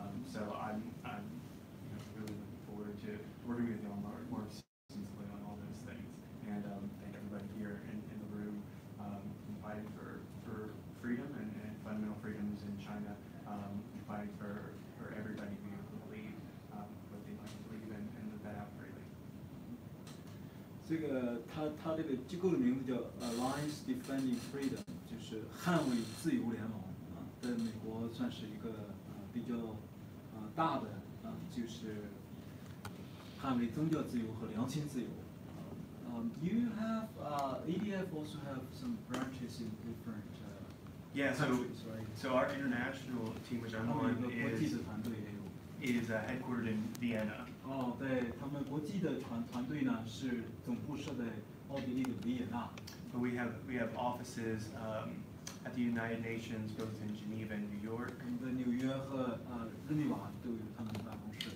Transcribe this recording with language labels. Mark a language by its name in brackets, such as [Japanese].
[English] So I'm you know, really looking forward to working with you all more extensively on all those things. And thank everybody here in the room fighting for freedom and fundamental freedoms in China, fighting for everybody being able to believe what they might believe and live that out freely. [Chinese] 这个他这个机构的名字叫 Alliance Defending Freedom， 就是捍卫自由联盟啊，在美国算是一个比较大的就是捍卫宗教自由和良心自由。 [English] You have ADF also have some branches in different Yeah, countries, right? so our international team, which I'm [Chinese] 他们 [English] on, [Chinese] 有个国际的团队也有。 [English] is headquartered in Vienna. [Chinese] 哦，对，他们国际的团队呢是总部设在奥地利的维也纳。 [English] But we have offices at the United Nations, both in Geneva and New York. [Chinese] 我们在纽约和日内瓦都有他们的办公室。